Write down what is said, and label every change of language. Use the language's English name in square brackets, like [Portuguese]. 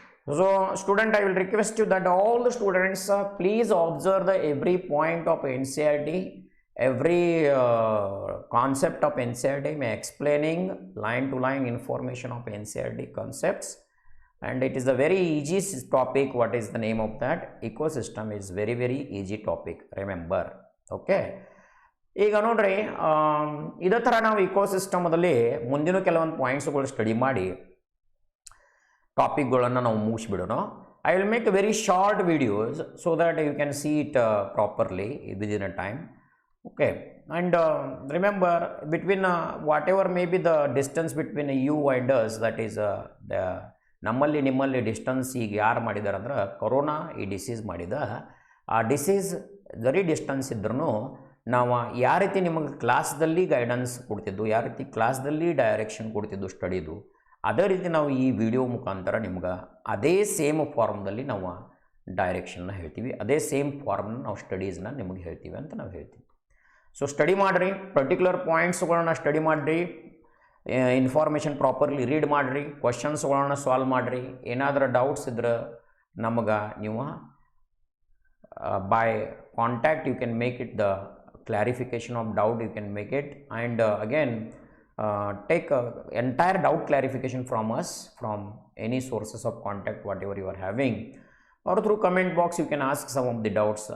[English] So student, I will request you that all the students please observe the every point of NCERT, every concept of NCERT, may explaining line to line information of NCERT concepts. And it is a very easy topic. What is the name of that? Ecosystem is very easy topic, remember. Okay. [Kannada] ಈಗ ನೋಡ್ರಿ ಇದೇ ಥರ ನಾವು ಇಕೋಸಿಸ್ಟಮಲ್ಲಿ ಮುಂದಿನ ಕೆಲವೊಂದು ಪಾಯಿಂಟ್ಸ್ಗಳು study ಮಾಡಿ ಟಾಪಿಕ್ಗಳನ್ನು ನಾವು ಮುಗಿಸ್ಬಿಡೋಣ. [English] I will make very short videos so that you can see it properly within a time. Okay. And remember between whatever may be the distance between you and us, that is the [Kannada] ನಮ್ಮಲ್ಲಿ ನಿಮ್ಮಲ್ಲಿ distance ಈಗ ಯಾರು ಮಾಡಿದ್ದಾರೆ ಅಂದ್ರೆ corona ಈ disease ಮಾಡಿದ, ಆ disease very distance ಇದ್ರೂ ನಾವು ಯಾವ ರೀತಿ ನಿಮಗೆ ಕ್ಲಾಸ್ದಲ್ಲಿ ಗೈಡೆನ್ಸ್ ಕೊಡ್ತಿದ್ದು, ಯಾವ ರೀತಿ ಕ್ಲಾಸ್ದಲ್ಲಿ ಡೈರೆಕ್ಷನ್ ಕೊಡ್ತಿದ್ದು ಸ್ಟಡಿದು, ಅದೇ ರೀತಿ ನಾವು ಈ ವಿಡಿಯೋ ಮುಖಾಂತರ ನಿಮ್ಗೆ ಅದೇ ಸೇಮ್ ಫಾರ್ಮ್ದಲ್ಲಿ ನಾವು ಡೈರೆಕ್ಷನ್ನ ಹೇಳ್ತೀವಿ, ಅದೇ ಸೇಮ್ ಫಾರ್ಮ್ನ ನಾವು ಸ್ಟಡೀಸ್ನ ನಿಮಗೆ ಹೇಳ್ತೀವಿ ಅಂತ ನಾವು ಹೇಳ್ತೀವಿ. ಸೊ ಸ್ಟಡಿ ಮಾಡಿರಿ, ಪರ್ಟಿಕ್ಯುಲರ್ ಪಾಯಿಂಟ್ಸ್ಗಳನ್ನ ಸ್ಟಡಿ ಮಾಡಿರಿ, ಇನ್ಫಾರ್ಮೇಷನ್ ಪ್ರಾಪರ್ಲಿ ರೀಡ್ ಮಾಡಿರಿ, ಕ್ವಶನ್ಸ್ಗಳನ್ನ ಸಾಲ್ವ್ ಮಾಡಿರಿ. ಏನಾದರೂ ಡೌಟ್ಸ್ ಇದ್ರೆ ನಮಗೆ ನೀವು [English] by contact you can make it the clarification of doubt, you can make it, and again take entire doubt clarification from us, from any sources of contact whatever you are having, or through comment box you can ask some of the doubts.